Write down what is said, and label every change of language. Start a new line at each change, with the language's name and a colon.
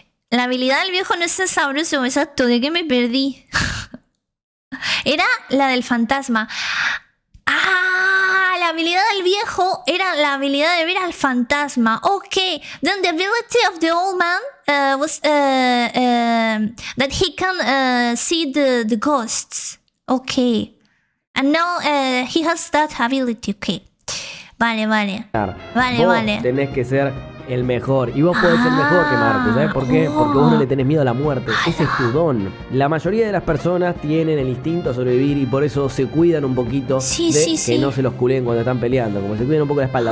Spanish: La habilidad del viejo no es tan sabroso, exacto, ¿de qué me perdí? Era la del fantasma. ¡Ah! la habilidad del viejo era la habilidad de ver al fantasma.
English: Okay, then the ability of the old man was that he can see the ghosts. Okay, and now he has that ability.
Spanish: Okay, vale. Vos tenés que ser el mejor. Y vos podés ser mejor que Marcus. ¿Sabes por qué? Porque vos no le tenés miedo a la muerte. Ese es tu don. La mayoría de las personas tienen el instinto a sobrevivir y por eso se cuidan un poquito que no se los culen cuando están peleando. Como se cuidan un poco la espalda.